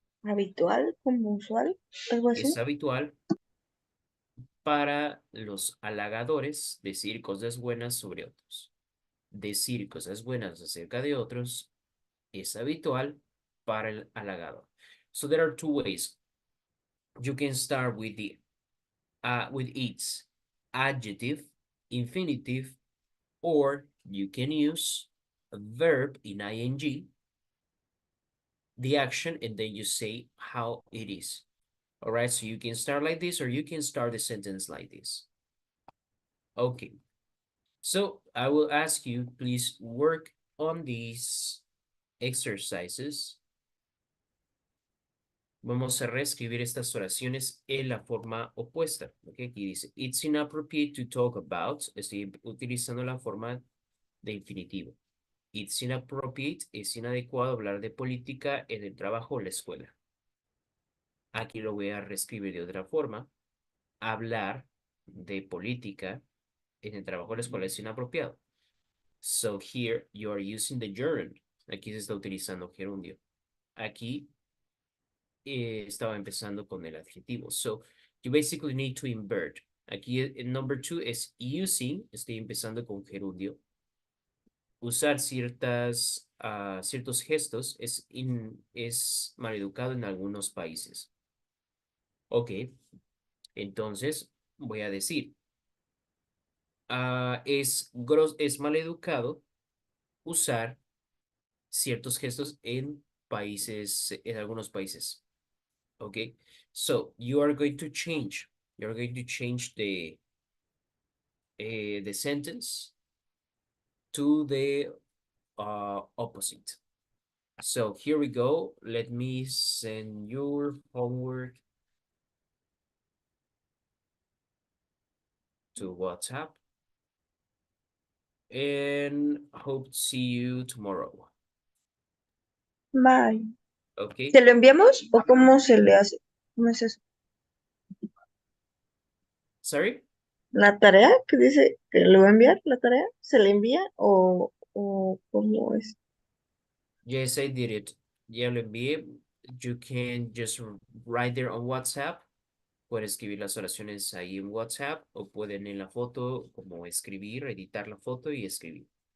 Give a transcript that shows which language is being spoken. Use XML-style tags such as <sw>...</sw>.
<es>Habitual, como usual, algo así. Es habitual para los halagadores decir cosas buenas sobre otros. Decir cosas buenas acerca de otros es habitual para el halagador.</es> <en>So there are two ways. You can start with its adjective, infinitive, or you can use a verb in ing, the action, and then you say how it is. All right, so you can start like this, or you can start the sentence like this. Okay, so I will ask you, please work on these exercises.</en> <es>Vamos a reescribir estas oraciones en la forma opuesta.</es> <en>Okay,</en> <es>aquí dice,</es> <en>it's inappropriate to talk about.</en> <es>Estoy utilizando la forma de infinitivo.</es> <en>It's inappropriate,</en> <es>es inadecuado hablar de política en el trabajo o la escuela. Aquí lo voy a reescribir de otra forma. Hablar de política en el trabajo o la escuela es inapropiado.</es> <en>So here you are using the gerund.</en> <es>Aquí se está utilizando gerundio. Aquí estaba empezando con el adjetivo.</es> <en>So you basically need to invert.</en> <es>Aquí el</es> <en>number 2</en> <es>es</es> <en>using.</en> <es>Estoy empezando con gerundio. Usar ciertos gestos es maleducado en algunos países. Ok, entonces voy a decir, es maleducado usar ciertos gestos en algunos países.</es> <en>Ok, so you're going to change the sentence to the opposite. So here we go. Let me send your homework to WhatsApp. And hope to see you tomorrow. Bye. Okay.</en> <es>¿Se lo enviamos o cómo se le hace? ¿Cómo es eso?</es> <en>Sorry?</en> <es>¿La tarea que dice que le va a enviar? ¿La tarea se le envía o cómo es?</es> <en>Yes, I did it.</en> <es>Ya lo envié.</es> <en>You can just write there on WhatsApp.</en> <es>Pueden escribir las oraciones ahí en WhatsApp o pueden en la foto como escribir, editar la foto y escribir.</es>